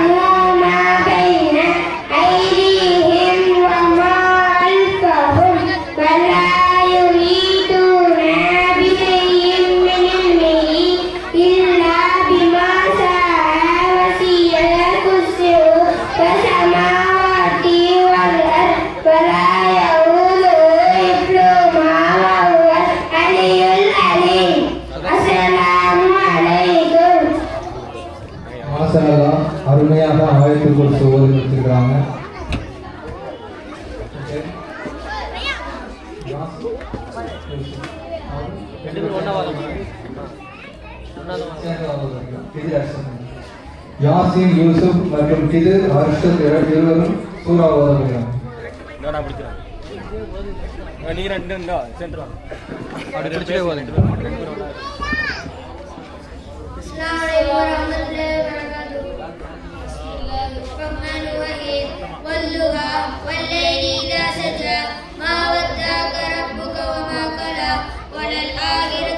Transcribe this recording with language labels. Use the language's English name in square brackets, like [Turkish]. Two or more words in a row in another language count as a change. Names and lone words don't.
[Arabic] ما بين أيديهم وما خلفهم ولا يحيطون بشيء من علمه إلا بما شاء وسع كرسيه السماوات والأرض ولا يؤوده حفظهما وهو العلي العظيم. السلام عليكم. ما شاء الله. [Tamil] அருமையாக ஆயத்துல் குர்சி ஓதி முடிச்சிருக்காங்க. யாசின் யூசுப் மற்றும் கிதிர் ஹர்ஷத் இருவரும் சூரா ஓத போகிறாங்க. நான் பிடிக்கிறேன். நீங்க ரெண்டு இந்தா சென்டர் வாங்க. அப்படி பிடிச்சே ஓதுங்க. [Arabic] السلام عليكم ورحمة الله وبركاته. بسم الله الرحمن الرحيم. والضحى والليل إذا سجى ما ودعك ربك وما قلى وللآخرة